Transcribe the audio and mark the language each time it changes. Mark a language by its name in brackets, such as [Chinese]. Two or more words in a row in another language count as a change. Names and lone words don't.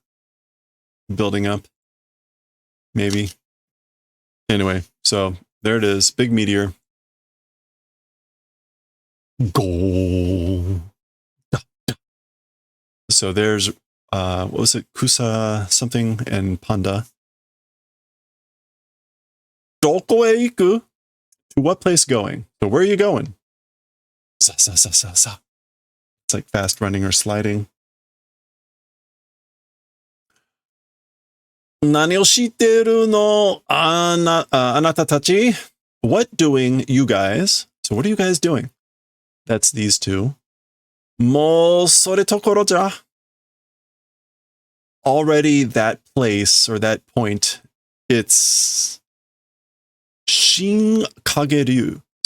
[English] Building up? Maybe. Anyway, so there it is, big meteor. Go. So there's what was it? Kusa something and Panda. [Japanese] どこへ行く? [English] To what place going? So where are you going? Sa. It's like fast running or sliding. [Japanese] 何をしてるのあなたたち? [English] What doing, you guys? So what are you guys doing? That's these two. [Japanese] もうそれところじゃ. [English] Already that place or that point, it's Shin Kageryu.